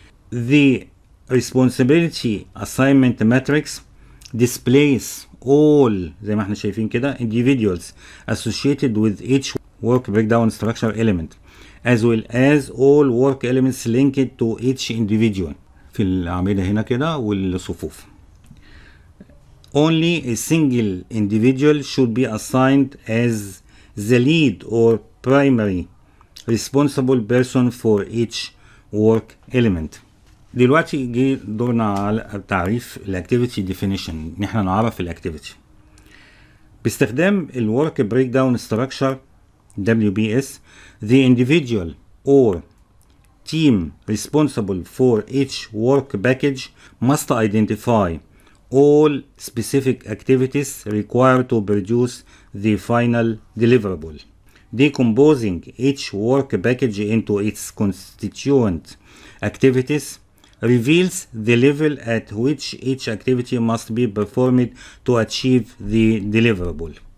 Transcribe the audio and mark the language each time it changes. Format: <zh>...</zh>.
<en>The responsibility assignment matrix displays all</en> <ar>زي ما احنا شايفين كده</ar> <en>individuals associated with each work breakdown structure element as well as all work elements linked to each individual</en> <ar>في الأعمدة هنا كده والصفوف.</ar> <en>Only a single individual should be assigned as the lead or primary responsible person for each work element.</en> <ar>دلوقتي جه دورنا على تعريف الاكتيفيتي ديفينيشن، ان احنا نعرف الاكتيفيتي باستخدام الورك بريك داون ستراكشر WBS.</ar> <en>The individual or team responsible for each work package must identify all specific activities required to produce the final deliverable, decomposing each work package into its constituent activities reveals the level at which each activity must be performed to achieve the deliverable.</en>